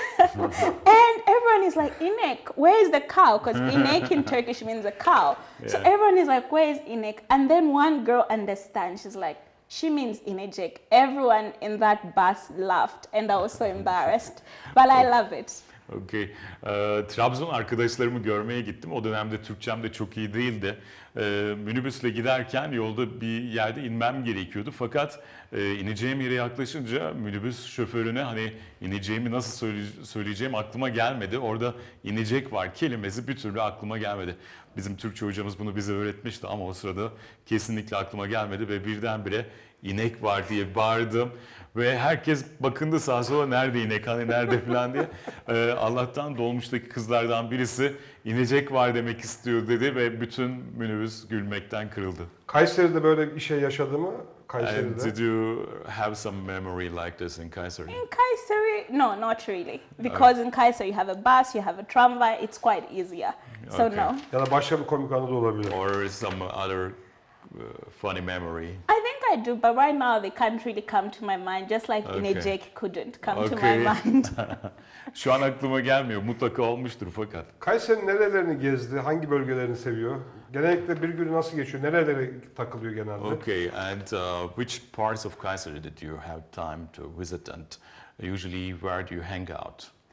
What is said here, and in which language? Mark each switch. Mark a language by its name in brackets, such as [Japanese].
[English] And everyone is like, inek, where is the cow? Because inek in Turkish means a cow. Yeah. So everyone is like, where is inek? And then one girl understands, she's like, she means inecek. Everyone in that bus laughed, and I was so embarrassed. But I love it. Okay. [Turkish] Trabzon arkadaşlarımı görmeye gittim. O dönemde Türkçem de çok iyi değildi. Minibüsle giderken yolda bir yerde inmem gerekiyordu. Fakat ineceğim yere yaklaşınca minibüs şoförüne hani ineceğimi nasıl söyleyeceğim aklıma gelmedi. Orada inecek var kelimesi bir türlü aklıma gelmedi. Bizim Türkçe hocamız bunu bize öğretmişti ama o sırada kesinlikle aklıma gelmedi ve birdenbire inek var diye bağırdım. Ve herkes bakındı sağa sola nerede inek hani nerede falan diye. Allah'tan dolmuştaki kızlardan birisi inecek var demek istiyor dedi ve bütün minibüs gülmekten kırıldı. Kayseri'de böyle bir şey yaşadı mı? [English] And [Turkish] Kayseri'de. [English] did you have some memory like this in Kayseri? In Kayseri, no, not really. Because in Kayseri you have a bus, you have a tramway, it's quite easier. So Okay. no. [Turkish] Ya da başka bir komik anı da olabilir. [English] Or some other funny memory? I think I do, but right now they can't really come to my mind, just like Okay. inecek couldn't come to my Okay. mind. [Turkish] Şu an aklıma gelmiyor. Mutlaka olmuştur fakat. Kayseri'nin nerelerini gezdi? Hangi bölgelerini seviyor? Genellikle bir günü nasıl geçiyor? Nerelere takılıyor genelde? [English] Okay, and which parts of Kayseri did you have time to visit, and usually where do you hang out?